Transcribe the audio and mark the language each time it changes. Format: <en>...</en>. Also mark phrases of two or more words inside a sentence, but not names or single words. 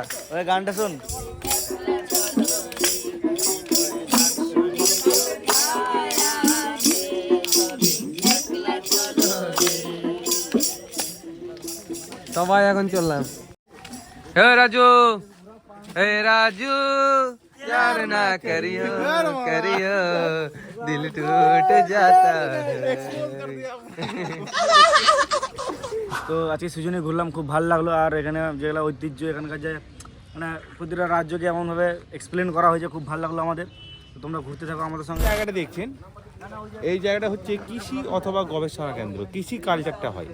<bn>ওই গানটা শোন। সবাই এখন চললাম। হে রাজু,</bn> <hi>प्यार ना करियो दिल टूट जाता है।</hi> <bn>তো আজকে সিজনে ঘুরলাম, খুব ভালো লাগলো। আর এখানে যেগুলো ঐতিহ্য, এখানকার যে মানে প্রতিটা রাজ্যকে এমনভাবে এক্সপ্লেন করা হয়েছে, খুব ভালো লাগলো আমাদের। তো তোমরা ঘুরতে থাকো আমাদের সঙ্গে। জায়গাটা দেখছেন, এই জায়গাটা হচ্ছে কৃষি অথবা গবেষণা কেন্দ্র, কৃষি কালচারটা হয়।</bn>